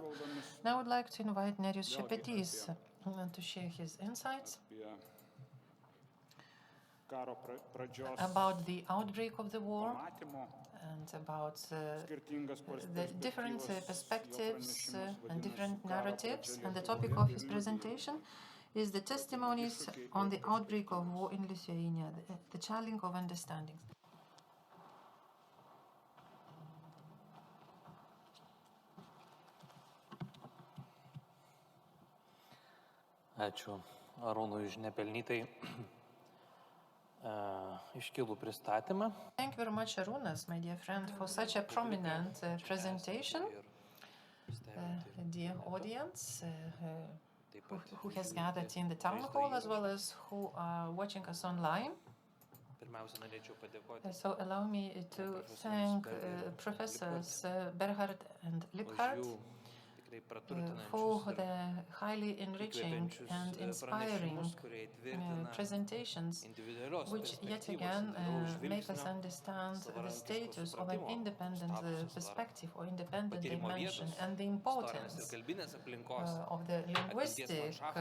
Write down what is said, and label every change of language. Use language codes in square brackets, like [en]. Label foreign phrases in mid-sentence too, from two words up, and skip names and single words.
[en] Now I would like to invite Nerijus Šepetys to share his insights about the outbreak of the war and about the different perspectives and different narratives. And the topic of his presentation is the testimonies on the outbreak of war in Lithuania, the challenge of understanding. [lt] Ačiū Arūnui už nepelnytai iškilų pristatymą. [en] Thank you very much, Arūnas, my dear friend, for such a prominent presentation. Dear audience, who has gathered in the town hall as well as who are watching us online. So allow me to thank Professors Berhard and Liebhardt for the highly enriching and inspiring presentations, which yet again make us understand the status of an independent perspective or independent dimension and the importance of the linguistic